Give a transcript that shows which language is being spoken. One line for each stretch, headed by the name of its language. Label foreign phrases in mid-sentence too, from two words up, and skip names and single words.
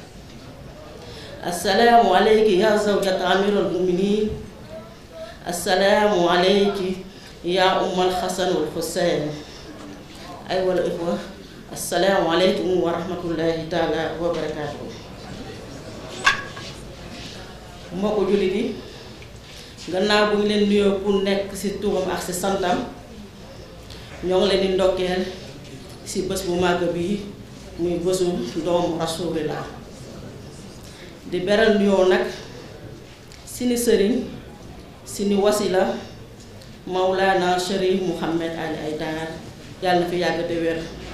Arabic: السلام عليك يا زوجة أمير المؤمنين السلام عليك يا أم الحسن والحسين أيها الإخوة السلام عليكم ورحمة الله تعالى وبركاته
Wolof: mbokku jullit yi gannaaw bu ñu leen nuyoo ku nekk ci turam ak ci santam ñoo ngi leen di ndokkeel ci bés bu màgg bi muy bésu doomu Rasulillah di beral nuyoo nag sini sëriñ sini wasila Mawlana Cherif Mouhamed Ali Aidara yàlla na fi yàgg te wér